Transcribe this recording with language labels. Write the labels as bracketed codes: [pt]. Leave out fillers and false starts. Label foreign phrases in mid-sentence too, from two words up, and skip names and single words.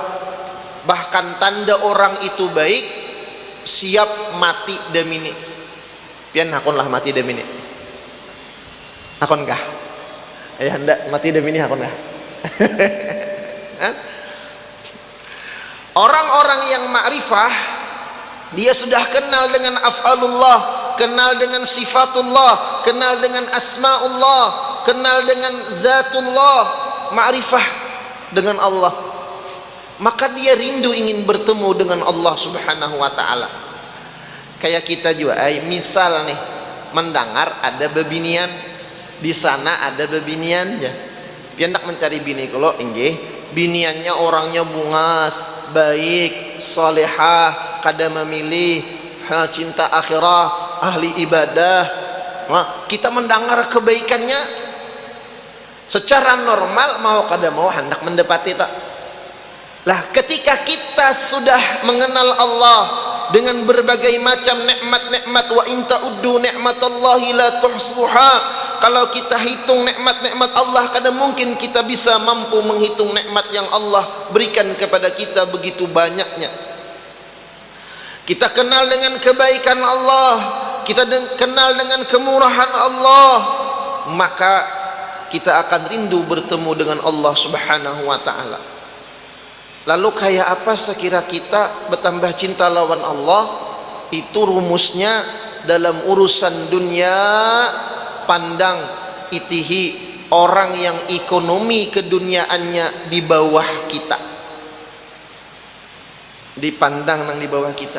[bjn] Bahkan tanda orang itu baik, siap mati demini. Pian hakonlah mati demini. Hakon kah? Ayah hendak mati demini hakon kah? [id] Orang-orang yang ma'rifah, dia sudah kenal dengan af'alullah, kenal dengan sifatullah, kenal dengan asma'ullah, kenal dengan zatullah, ma'rifah dengan Allah. Maka dia rindu ingin bertemu dengan Allah [ar] سبحانه وتعالى. [bjn] Kayak kita juga, misal nih mendengar ada bebinian di sana, ada bebinian ya. Dia hendak mencari bini, kalau inggih biniannya orangnya bungas, baik, salihah, kada memilih, cinta akhirah, ahli ibadah. Nah, kita mendengar kebaikannya secara normal, mau kada mau hendak mendapati tak. [id] Lah ketika kita sudah mengenal Allah dengan berbagai macam nikmat-nikmat, [ar] وإن تعدوا نعمة الله لا تحصوها, [id] kalau kita hitung nikmat-nikmat Allah, kadang mungkin kita bisa mampu menghitung nikmat yang Allah berikan kepada kita begitu banyaknya. Kita kenal dengan kebaikan Allah, kita kenal dengan kemurahan Allah, maka kita akan rindu bertemu dengan Allah [ar] سبحانه وتعالى. [bjn] Lalu kayak apa sekira kita bertambah cinta lawan Allah? Itu rumusnya dalam urusan dunia, pandang itihi orang yang ekonomi keduniaannya di bawah kita, dipandang nang di bawah kita.